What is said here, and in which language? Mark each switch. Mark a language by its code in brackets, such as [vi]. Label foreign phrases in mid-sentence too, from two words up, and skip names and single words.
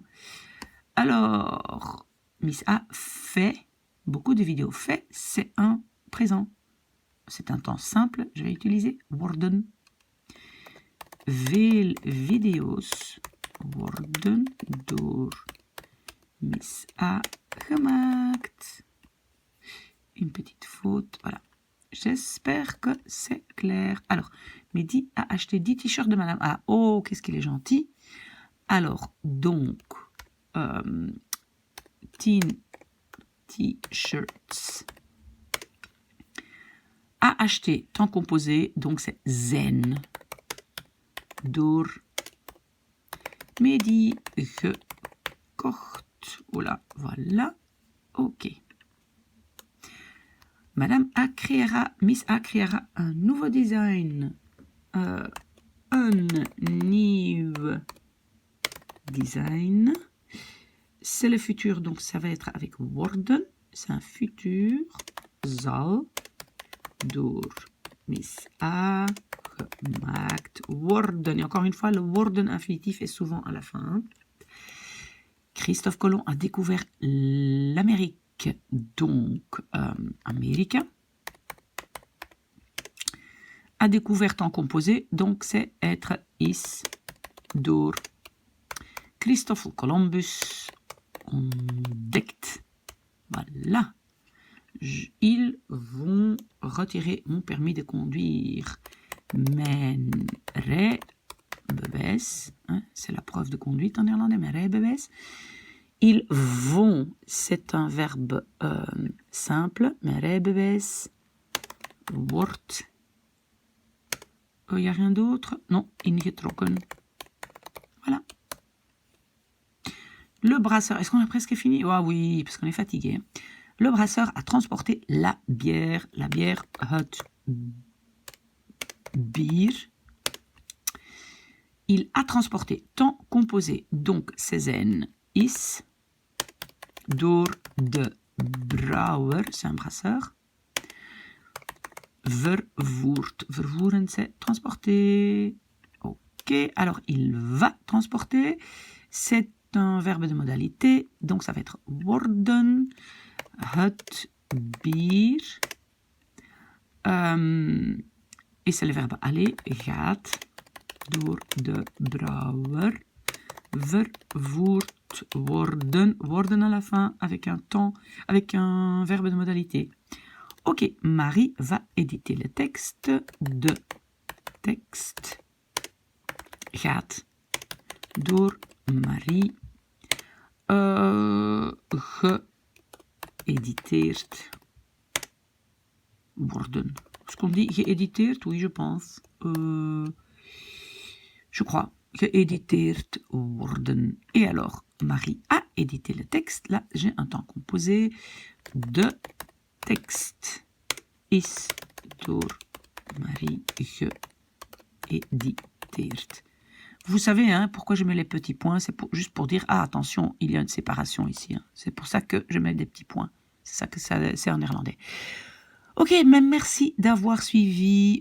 [fr] Alors, Miss A fait beaucoup de vidéos. Fait, c'est un présent. C'est un temps simple. Je vais utiliser worden. [nl] Veel video's worden door Miss A gemaakt. [fr] Une petite faute. Voilà. J'espère que c'est clair. Alors, Mehdi a acheté 10 t-shirts de Madame A. Oh, qu'est-ce qu'il est gentil. Alors, donc, 10 t-shirts. A acheté, temps composé, donc c'est zijn. [nl] Door Mehdi gekocht. [fr] Oula, voilà. Ok. Madame A créera, Miss A créera un nouveau design. [nl] Un nieuw design. [fr] C'est le futur, donc ça va être avec worden. C'est un futur. [nl] Zal door Miss A gemaakt worden. [fr] Et encore une fois, le worden infinitif est souvent à la fin. Christophe Colomb a découvert l'Amérique, donc Américain. A découvert en composé, donc c'est être [nl] is door Christophe Columbus ontdekt. [fr] Voilà. Ils vont retirer mon permis de conduire. [nl] Mijn rijbewijs, [fr] hein, c'est la preuve de conduite en néerlandais, [nl] mijn rijbewijs. [fr] Ils vont, c'est un verbe simple. [nl] Mijn rijbewijs wordt, [fr] il n'y a rien d'autre? Non, ingetrokken. Voilà. Le brasseur, est-ce qu'on a presque fini? Ah oui, parce qu'on est fatigué. Le brasseur a transporté la bière [nl] het bier. [fr] Il a transporté, temps composé, donc c'est [nl] zijn is, door de brouwer, [fr] c'est un brasseur, [nl] vervoerd, vervoeren [fr] c'est transporter. Ok, alors il va transporter, c'est un verbe de modalité, donc ça va être worden, [nl] het bier, [fr] et c'est le verbe aller, [nl] gaat, door de brouwer, vervoerd worden, worden [fr] à la fin, avec un temps, avec un verbe de modalité. Ok, Marie va éditer le texte. [nl] De texte gaat door Marie geëditeerd worden. [fr] Est-ce qu'on dit dit geëditeerd? Oui, je pense. Je crois. [nl] Geëditeerd worden. [fr] Et alors, Marie a édité le texte. Là, j'ai un temps composé. [nl] De tekst is door Marie geëditeerd. [fr] Vous savez hein, pourquoi je mets les petits points? C'est juste pour dire, ah attention, il y a une séparation ici. Hein. C'est pour ça que je mets des petits points. C'est ça que c'est en néerlandais. Ok, mais merci d'avoir suivi.